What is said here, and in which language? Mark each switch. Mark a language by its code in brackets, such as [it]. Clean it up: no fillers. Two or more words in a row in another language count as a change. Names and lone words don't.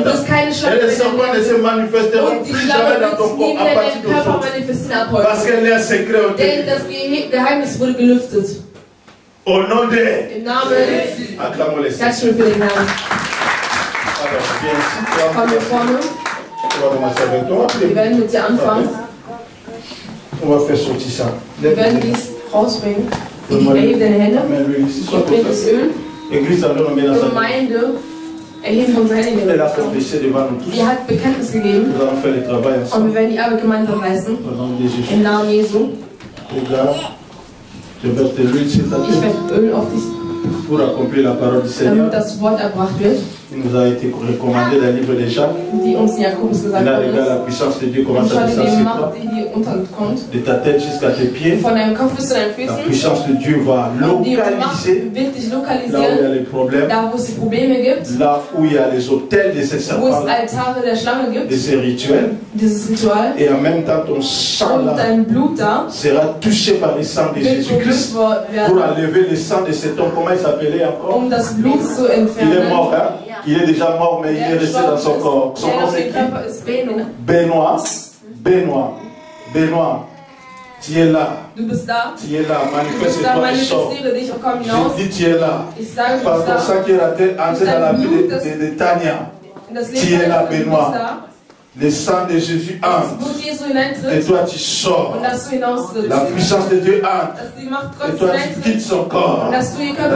[fr] Et les serpents ne se manifesteront plus jamais dans ton corps à partir d'aujourd'hui. Parce qu'elle est un secret au début. Au nom de acclamons les Seigneur. Alors, viens ici. On va commencer avec toi. [de] Wir werden mit dir anfangen. [fr] On va faire sortir ça. [de] Wir werden dies rausbringen. Erhebe deine Hände. Ich bringe das Öl. Die Gemeinde erheben unsere Hände. Sie hat Bekenntnis gegeben. Und wir werden die Arbeit gemeinsam leisten. Im Namen Jesu. [fr] Je verse de l'huile sur ta tête. [de] Ich werde Öl auf dich. [fr] Pour accomplir la parole du Seigneur. [de] Damit das Wort erbracht wird. Il nous a été recommandé dans le livre de Jacques. Die uns in Jakobus gesagt worden ist. [fr] La puissance de Dieu commence à descendre de ta tête jusqu'à tes pieds. [de] Von deinem Kopf bis zu deinen Füßen. [fr] La puissance de Dieu va localiser là où il y a les problèmes. [de] Da wo es die Probleme gibt. [fr] Là où il y a les autels de ces serpents. [de] Wo es Altare der Schlange gibt. [fr] De ces rituels. [de] Dieses Ritual. [fr] Et en même temps ton sang là sera touché par le sang de Jésus-Christ pour enlever le sang de cet homme. Comment il s'appelait encore? [de] Das Blut zu entfernen. [fr] Il est mort, hein? Il est déjà mort, mais il est resté dans son corps. Son nom c'est qui? Benoît. Benoît. Tu es là. [de] Du bist da. [fr] Tu es là. Manifeste-toi et sors. Je dis tu es là. Par ton sang qui est entré dans la vie de Tania. Tu es là, Benoît. Le sang de Jésus entre. Et toi tu sors. La puissance de Dieu entre. Et toi tu quittes son corps.